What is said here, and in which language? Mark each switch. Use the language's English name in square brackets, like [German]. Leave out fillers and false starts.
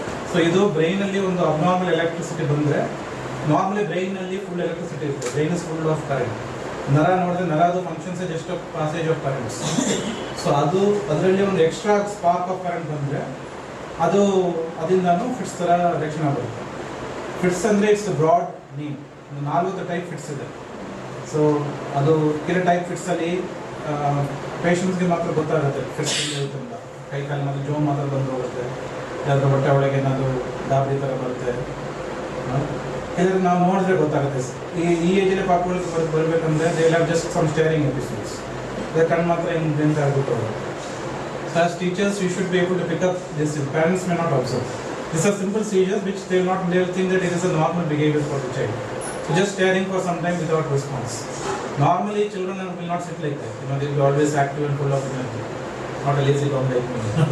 [Kannada] So ಇದು brain ಅಲ್ಲಿ ಒಂದು abnormal electricity ಬಂದ್ರೆ normally brain ಅಲ್ಲಿ full electricity ಇರುತ್ತೆ. [English] Brain is full of current. [Kannada] ನರ ನೋಡಿದ್ರೆ ನರದು [English] functions just of passage of currents. [Kannada] So ಅದರಲ್ಲಿ ಒಂದು extra spark of current ಬಂದ್ರೆ ಅದರಿಂದಾನು ಫಿಟ್ಸ್ ತರ ಲಕ್ಷಣ ಬರುತ್ತೆ. ಫಿಟ್ಸ್ ಅಂದ್ರೆ [English] It's broad name. [Kannada] 4 type fits ಇದೆ. ಸೊ ಅದು ಕೆಲವು ಟೈಪ್ ಫಿಟ್ಸ್ ಅಲ್ಲಿ ಪೇಷಂಟ್ಸ್ಗೆ ಮಾತ್ರ ಗೊತ್ತಾಗುತ್ತೆ ಫಿಟ್ಸ್ ಇರುತ್ತೆ ಅಂತ. ಕೈ ಕಾಲು ಮಾತ್ರ ಜೋಮ್ ಮಾತ್ರ ಬಂದು ಹೋಗುತ್ತೆ, ಯಾವ್ದು ಹೊಟ್ಟೆ ಒಳಗೆ ಏನಾದರೂ ಗಾಬರಿ ಥರ ಬರುತ್ತೆ. ಕೆಲವರು ನಾವು ನೋಡಿದ್ರೆ ಗೊತ್ತಾಗುತ್ತೆ. ಈ ಏಜಲ್ಲಿ ಪಾಪುಗಳಿಗೆ ಬರಬೇಕಂದ್ರೆ [English] They have just some staring episodes. [Kannada] ಕಣ್ಣು ಮಾತ್ರ ಹಿಂಗೆ ಅಂತ ಆಗ್ಬಿಟ್ಟು. [English] So as teachers, you should be able to pick up this. Parents may not observe. These are simple seizures which they will think that it is a normal behavior for the child. So just staring for some time without response. Normally, children will not sit like that. They will be always active and full of energy. Not a lazy dog like me.